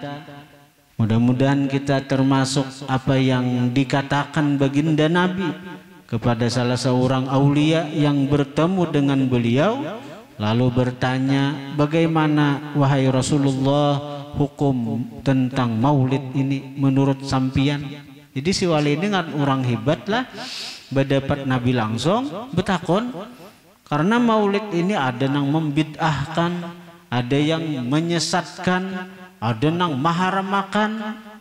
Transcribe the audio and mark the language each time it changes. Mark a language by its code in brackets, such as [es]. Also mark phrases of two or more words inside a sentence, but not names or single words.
[id] Mudah-mudahan kita termasuk apa yang dikatakan baginda Nabi kepada salah seorang aulia yang bertemu dengan beliau, lalu bertanya, bagaimana wahai Rasulullah hukum tentang maulid ini menurut sampian? Jadi si wali ini kan orang hebat lah, berdapat Nabi langsung betakon, karena maulid ini ada yang membid'ahkan, ada yang menyesatkan, ada yang maharamakan.